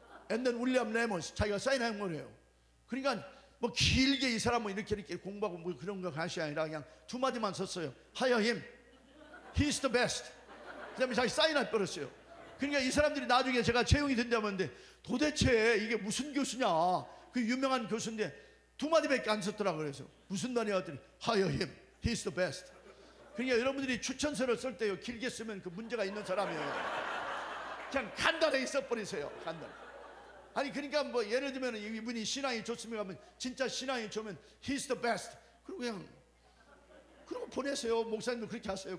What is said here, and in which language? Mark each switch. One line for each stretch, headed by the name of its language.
English: And then
Korean: 윌리엄 레몬스 자기가 사인한 거예요. 그러니까 뭐 길게 이 사람은 이렇게 공부하고 뭐 그런 거 하시 아니라 그냥 2마디만 썼어요.
English: Hire him, he's the best.
Korean: 그다음에 자기 사인할 뻔했어요. 그러니까 이 사람들이 나중에 제가 채용이 된다는데 도대체 이게 무슨 교수냐, 그 유명한 교수인데 2마디밖에 안 썼더라고. 그래서 무슨 말이야 했더니
English: hire him, he's the best.
Korean: 그러니까 여러분들이 추천서를 쓸 때요, 길게 쓰면 그 문제가 있는 사람이에요. 그냥 간단하게 써버리세요. 간단하게. 아니 그러니까 뭐 예를 들면 이분이 신앙이 좋습니다 하면 진짜 신앙이 좋으면
English: he's the best.
Korean: 그리고 그냥 그러고 보내세요. 목사님도 그렇게 하세요.